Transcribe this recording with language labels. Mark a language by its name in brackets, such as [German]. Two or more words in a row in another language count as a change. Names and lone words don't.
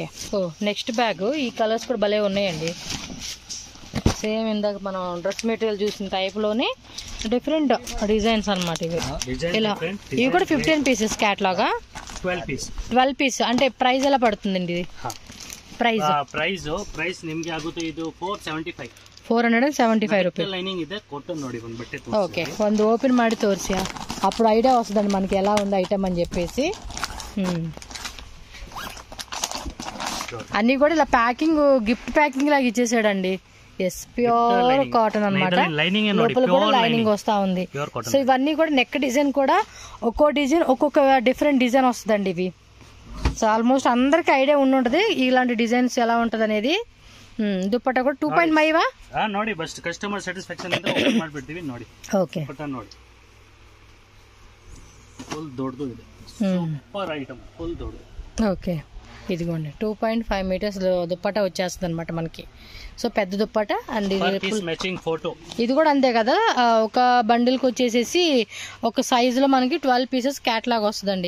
[Telugu] సో నెక్స్ట్ బ్యాగ్, ఈ కలర్స్ కూడా భలే ఉన్నాయండి. సేమ్ ఇందాక మనం [English] dress material [Telugu] చూసిన టైప్లోనే [English] different designs [Telugu] అనమాట ఇవి. ఇలా ఇవి కూడా [English] 15 pieces catalogueా. [Telugu] 12 పీస్ అంటే ప్రైస్ ఎలా పడుతుందండి ఇది? [Kannada] ಪ್ರೈಸ್ ನಿಮಗೆ ಆಗುತ್ತೆ ಇದು 475 ರೂಪಾಯಿ. ಲೈನಿಂಗ್ ಇದೆ, ಕಾಟನ್ ನೋಡಿ ಒಂದು ಬಟ್ಟೆ. ఓకే ಒಂದು ఓపెన్ ಮಾಡಿ ತೋರಿಸಿ, [Telugu] అప్పుడు ఐడియా వస్తుందండి మనకి ఎలా ఉంది ఐటమ్ అని చెప్పేసి. అన్ని కూడా ఇలా ప్యాకింగ్, [English] gift packing [Telugu] లాగా ఇచ్చేసాడండి. ఎస్, [English] pure cotton [Telugu] అనమాట. లోపల కూడా లైనింగ్ వస్తా ఉంది. సో ఇవన్నీ కూడా [English] neck design [Telugu] కూడా ఒక్కో డిజైన్ ఒక్కొక్క [English] different design [Telugu] వస్తుందండి ఇవి. సో ఆల్మోస్ట్ అందరికి ఐడియా ఉండుంటది ఇలాంటి డిజైన్స్ ఎలా ఉంటది అనేది. దుప్పట్టా కూడా 2.5 [Kannada] ನೋಡಿ, [English] best customer satisfaction [Kannada] ಅಂತ ಓಪನ್ ಮಾಡ್ಬಿಡ್ತೀವಿ ನೋಡಿ. ಓಕೆ, ದುಪ್ಪಟ್ಟಾ ನೋಡಿ ಫುಲ್ ದೊಡ್ಡದು ಇದೆ, [English] super item, full దొడ్డు. [Telugu] ఓకే ఇదిగోండి 2.5 మీటర్స్ దుప్పట్టా వచ్చేస్తుంది అనమాట మనకి. సో పెద్ద దుప్పట్టా. అండ్ [English] matching photo [Telugu] ఇది కూడా అంతే కదా, ఒక బండిల్కి వచ్చేసేసి ఒక సైజులో మనకి [English] 12 pieces catalogue [Telugu] వస్తుందండి.